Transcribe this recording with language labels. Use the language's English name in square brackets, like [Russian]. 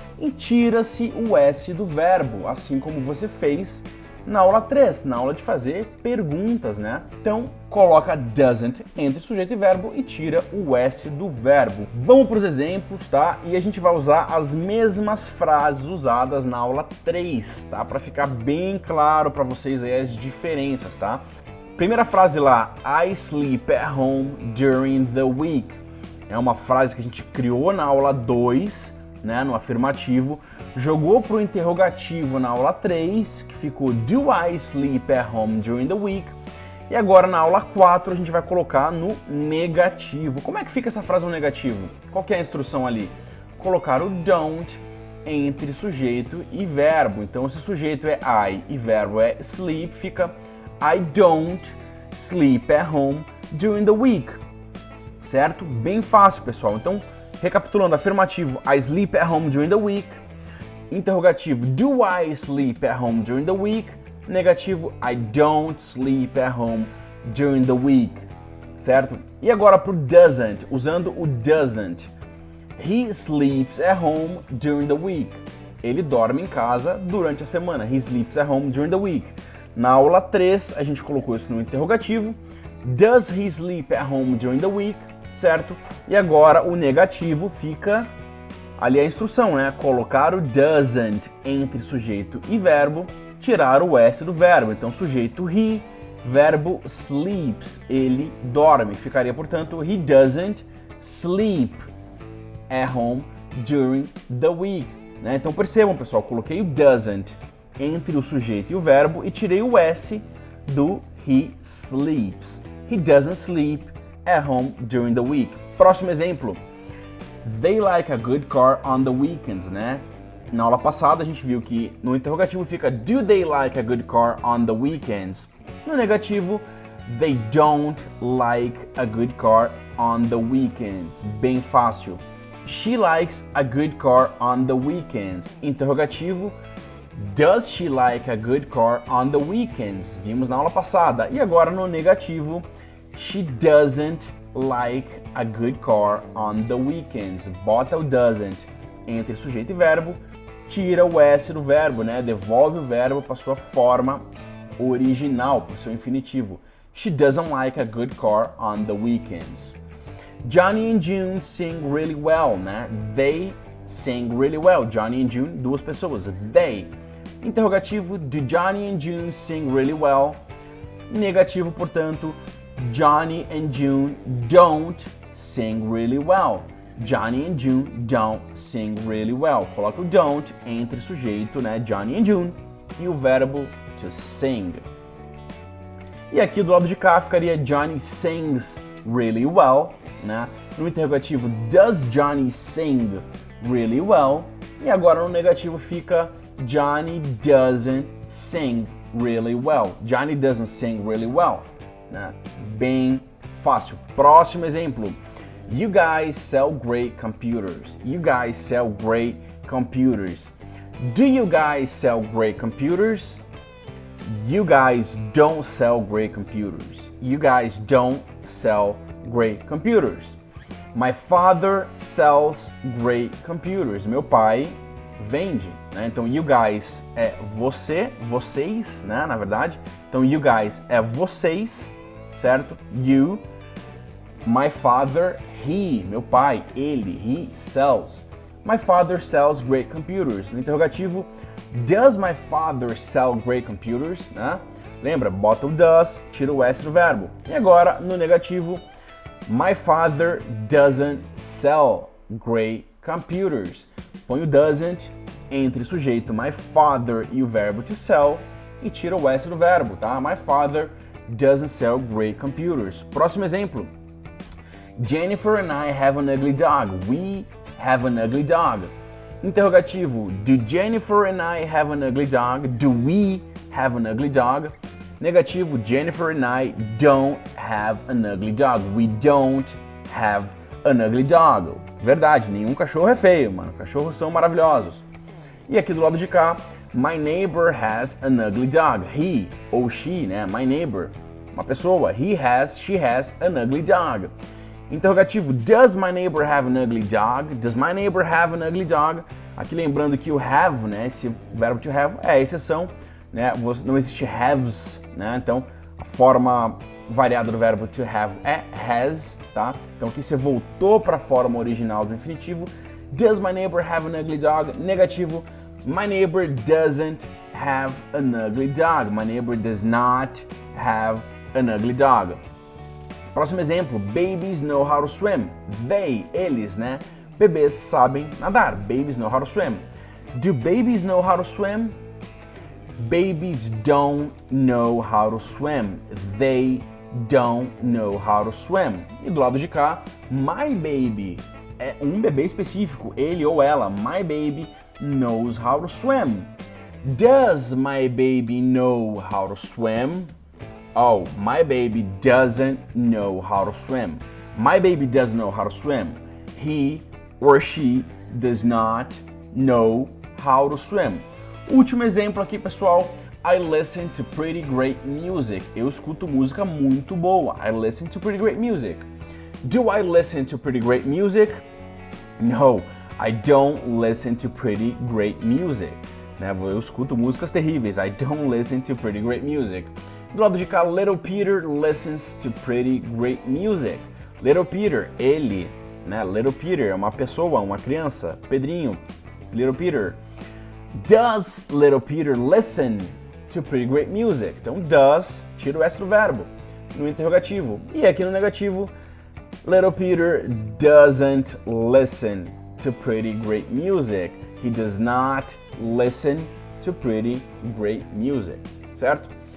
[Portuguese] E tira-se o S do verbo, assim como você fez na aula 3, na aula de fazer perguntas, né? Então, coloca doesn't entre sujeito e verbo e tira o S do verbo. Vamos para os exemplos, tá? E a gente vai usar as mesmas frases usadas na aula 3, tá? Para ficar bem claro para vocês aí as diferenças, tá? Primeira frase lá, [English] I sleep at home during the week. [Portuguese] É uma frase que a gente criou na aula 2, né, no afirmativo, jogou para o interrogativo na aula 3, que ficou [English] Do I sleep at home during the week? [Portuguese] E agora na aula 4 a gente vai colocar no negativo. Como é que fica essa frase no negativo? Qual que é a instrução ali? Colocar o don't entre sujeito e verbo. Então se sujeito é I e verbo é sleep, fica [English] I don't sleep at home during the week. [Portuguese] Certo? Bem fácil, pessoal. Então, recapitulando, afirmativo, [English] I sleep at home during the week. Interrogativo, do I sleep at home during the week? Negativo, I don't sleep at home during the week. Certo? [Portuguese] E agora para o doesn't, usando o doesn't. [English] He sleeps at home during the week. [Portuguese] Ele dorme em casa durante a semana. [English] He sleeps at home during the week. [Portuguese] Na aula 3, a gente colocou isso no interrogativo. [English] Does he sleep at home during the week? [Portuguese] Certo? E agora o negativo fica ali a instrução, né? Colocar o doesn't entre sujeito e verbo, tirar o S do verbo. Então, sujeito he, verbo sleeps, ele dorme. Ficaria, portanto, [English] he doesn't sleep at home during the week. [Portuguese] Né? Então, percebam, pessoal, coloquei o doesn't entre o sujeito e o verbo e tirei o S do he sleeps. [English] He doesn't sleep at home during the week. [Portuguese] Próximo exemplo. [English] They like a good car on the weekends, né? [Portuguese] Na aula passada a gente viu que no interrogativo fica [English] Do they like a good car on the weekends? [Portuguese] No negativo, [English] they don't like a good car on the weekends. [Portuguese] Bem fácil. [English] She likes a good car on the weekends. Interrogativo, does she like a good car on the weekends? [Portuguese] Vimos na aula passada. E agora no negativo, [English] she doesn't like a good car on the weekends. [Portuguese] Bota o doesn't entre sujeito e verbo, tira o S do verbo, né? Devolve o verbo para sua forma original, para o seu infinitivo. [English] She doesn't like a good car on the weekends. Johnny and June sing really well, né? They sing really well. [Portuguese] Johnny and June, duas pessoas. [English] They. Interrogativo, do Johnny and June sing really well? Negativo, portanto, Johnny and June don't sing really well. Johnny and June don't sing really well. [Portuguese] Coloca o don't entre sujeito, né? Johnny and June e o verbo to sing. E aqui do lado de cá ficaria [English] Johnny sings really well, [Portuguese] né? [English] No interrogativo, does Johnny sing really well? [Portuguese] E agora no negativo fica [English] Johnny doesn't sing really well. Johnny doesn't sing really well, né? [Portuguese] Bem fácil. Próximo exemplo. [English] You guys sell great computers. You guys sell great computers. Do you guys sell great computers? You guys don't sell great computers. You guys don't sell great computers. My father sells great computers. [Portuguese] Meu pai vende, né? Então, you guys é você, vocês, né? Na verdade. Então, you guys é vocês, certo? [English] You. My father, he, meu pai, ele, he sells. My father sells great computers. No interrogativo, does my father sell great computers? Né? [Portuguese] Lembra, bota o does, tira o S do verbo. E agora, no negativo, [English] my father doesn't sell great computers. [Portuguese] Põe o doesn't entre sujeito my father e o verbo to sell e tira o S do verbo, tá? [English] My father doesn't sell great computers. [Portuguese] Próximo exemplo. [English] Jennifer and I have an ugly dog. We have an ugly dog. Interrogativo. Do Jennifer and I have an ugly dog? Do we have an ugly dog? Negativo. Jennifer and I don't have an ugly dog. We don't have an ugly dog. [Portuguese] Verdade, nenhum cachorro é feio, mano. Cachorros são maravilhosos. E aqui do lado de cá, [English] my neighbor has an ugly dog. He ou she, né? My neighbor, uma pessoa. She has an ugly dog. Interrogativo, does my neighbor have an ugly dog? Does my neighbor have an ugly dog? [Portuguese] Aqui lembrando que o have, né, esse verbo to have é a exceção, né? Não existe haves, né? Então, a forma variada do verbo to have é has, tá? Então aqui você voltou para a forma original do infinitivo. [English] Does my neighbor have an ugly dog? Negativo, my neighbor doesn't have an ugly dog. My neighbor does not have an ugly dog. [Portuguese] Próximo exemplo, [English] babies know how to swim. They, eles, né? [Portuguese] Bebês sabem nadar. [English] Babies know how to swim. Do babies know how to swim? Babies don't know how to swim. They don't know how to swim. [Portuguese] E do lado de cá, my baby é um bebê específico, ele ou ela. [English] My baby knows how to swim. Does my baby know how to swim? Oh, my baby doesn't know how to swim. My baby doesn't know how to swim. He or she does not know how to swim. [Portuguese] Último exemplo aqui, pessoal. [English] I listen to pretty great music. [Portuguese] Eu escuto música muito boa. [English] I listen to pretty great music. Do I listen to pretty great music? No, I don't listen to pretty great music. [Portuguese] Eu escuto músicas terríveis. [English] I don't listen to pretty great music. [Portuguese] Do lado de cá, [English] Little Peter listens to pretty great music. [Portuguese] Little Peter, ele, né? Little Peter é uma pessoa, uma criança. Pedrinho, Little Peter. [English] Does Little Peter listen to pretty great music? [Portuguese] Então, does, tira o S do verbo no interrogativo. E aqui no negativo, [English] Little Peter doesn't listen to pretty great music. He does not listen to pretty great music, certo?